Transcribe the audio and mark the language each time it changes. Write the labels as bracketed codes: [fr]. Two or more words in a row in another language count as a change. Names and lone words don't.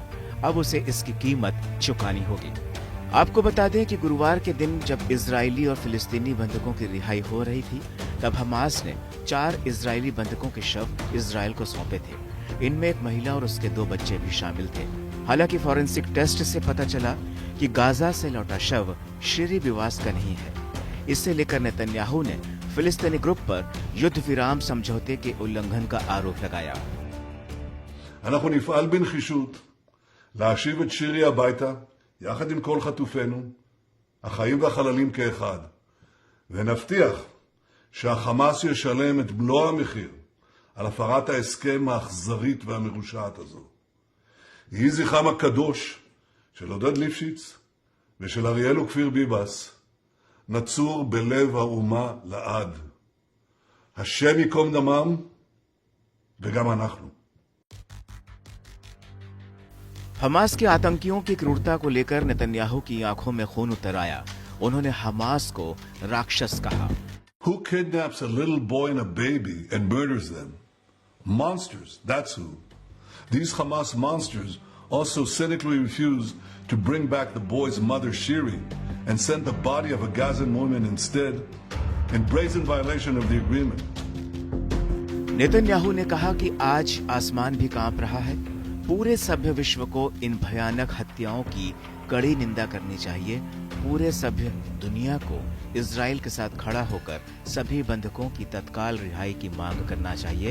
[hi] अब उसे इसकी कीमत चुकानी होगी। आपको बता दें कि गुरुवार के दिन जब इजरायली और फिलिस्तीनी बंधकों की रिहाई हो रही थी, तब हमास ने 4 इजरायली बंधकों के शव इजराइल को सौंपे थे। इनमें एक महिला और उसके 2 बच्चे भी शामिल थे। हालांकि [en] forensic test [hi] से पता चला कि गाजा से लौटा शव शेरी बिवास का नहीं है। इससे लेकर नेतन्याहू ने फिलिस्तीनी ग्रुप पर युद्ध विराम समझौते के उल्लंघन का आरोप लगाया। [he] אנחנו נפעל בנחישות להשיב את שירי הביתה יחד עם כל חטופינו, החיים והחללים כאחד, ונבטיח שהחמאס ישלם את מלוא המחיר על הפרת ההסכם האכזרית והמרושעת הזו. יהי זכרם הקדוש של עודד ליפשיץ ושל אריאל וכפיר ביבס נצור בלב האומה לעד. השם ייקום דמם וגם אנחנו. [hi] हमास के आतंकियों की क्रूरता को लेकर नेतन्याहू की आंखों में खून उतर आया। उन्होंने हमास को राक्षस कहा। [en] Who kidnaps a little boy and a baby and murders them? Monsters, that's who. These Hamas monsters also cynically refused to bring back the boy's mother Shiri and sent the body of a Gazan woman instead, in brazen violation of the agreement. [hi] नेतन्याहू ने कहा कि आज आसमान भी कांप रहा है। पूरे सभ्य विश्व को इन भयानक हत्याओं की कड़ी निंदा करनी चाहिए। पूरे सभ्य दुनिया को इजराइल के साथ खड़ा होकर सभी बंधकों की तत्काल रिहाई की मांग करना चाहिए।